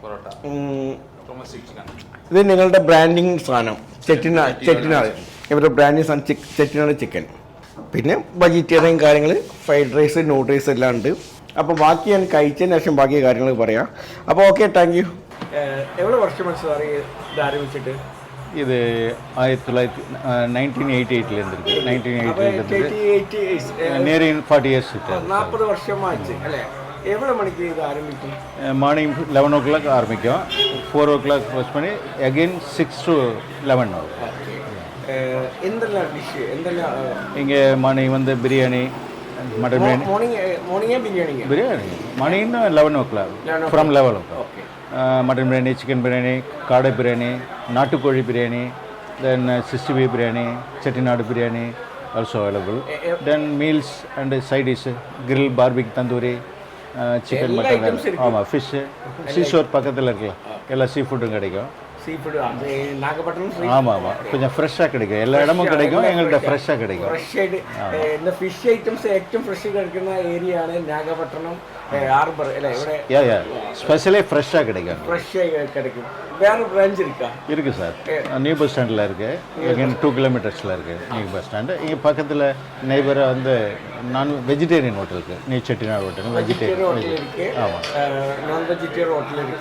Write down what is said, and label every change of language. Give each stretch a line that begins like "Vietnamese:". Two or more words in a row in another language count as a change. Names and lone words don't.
Malayalam: ഇത് നിങ്ങളുടെ ബ്രാൻഡിങ് സാധനം ചെട്ടിനാട്, ഇവരുടെ ബ്രാൻഡിങ് സാധനം ചെട്ടിനാട് ചിക്കൻ. പിന്നെ വെജിറ്റേറിയൻ കാര്യങ്ങൾ,
English: fried rice,
Malayalam: നൂഡിൽസ് എല്ലാം ഉണ്ട്. അപ്പോൾ ബാക്കി ഞാൻ കഴിച്ചതിന് ശേഷം ബാക്കി കാര്യങ്ങൾ പറയാം. അപ്പോൾ ഓക്കെ,
English: thank you.
Malayalam: എവിടെ വർഷം മനസ്സിലായി ഇത് ആരംഭിച്ചിട്ട്?
Tamil: இது 1988 இருந்திருக்கு.
English: 1988 near 40 years.
Tamil: 40 வருஷமாச்சு அല്ലേ? எவ்வளோ மணிக்கு இது ஆரம்பிக்கும்?
English: morning 11 o'clock
Tamil: ஆரம்பிக்கும்.
English: 4 o'clock close
Tamil: பண்ணி
English: again 6 to 11
Tamil: ஆகும்.
Malayalam: എന്തെല്ലാം ഡിഷ് എന്തെല്ലാം?
Tamil: இங்கே மார்னிங் வந்து பிரியாணி, மட்டன் பிரியாணி.
Malayalam: മോർണിംഗ്
English: biryani morning 11 o'clock, from 11 o'clock.
Tamil: மட்டன் பிரியாணி, சிக்கன் பிரியாணி, காடை பிரியாணி, நாட்டுக்கோழி பிரியாணி, then 65 பிரியாணி, செட்டிநாடு பிரியாணி
English: also available. Then meals and side dish, grill, barbecue, tandoori, chicken, mutton.
Tamil: ஆமாம், ஃபிஷ், சீஷோர் பக்கத்தில் இருக்குல்ல, எல்லா சீ ஃபுட்டும் கிடைக்கும்.
Malayalam: സീഫുഡ് നാഗപട്ടണം.
Tamil: ஆமாம், கொஞ்சம் ஃப்ரெஷ்ஷாக கிடைக்கும். எல்லா இடமும் கிடைக்கும், எங்கள்கிட்ட ஃப்ரெஷ்ஷாக கிடைக்கும்.
Malayalam: ഫ്രഷ് ആയിട്ട് இந்த ഫിഷ് ഐറ്റംസ് ഏറ്റവും ഫ്രഷ് കിടക്കുന്ന ഏരിയ ആണ് നാഗപട്ടണം ഹാർബർ അല്ലേ? ഇവിടെ
Tamil: ஸ்பெஷலே ஃப்ரெஷ்ஷாக கிடைக்கும்.
Malayalam: ഫ്രഷ് ആയി
Tamil: கிடைக்கும். வேறு பிரான்ச் இருக்கா? இருக்குது சார்.
English: new bus
Tamil: ஸ்டாண்டில் இருக்குது. எங்கேயும் 2 கிலோமீட்டர்ஸில் இருக்குது
English: new bus stand.
Tamil: இங்கே பக்கத்தில் நெய்பராக வந்து வெஜிடேரியன் ஹோட்டல் இருக்குது. நியூ செட்டிநாடு ஹோட்டல் வெஜிடேரியன் ஹோட்டல் இருக்குது. ஆமாம், நான் வெஜிடேரியன் ஹோட்டல் இருக்குது.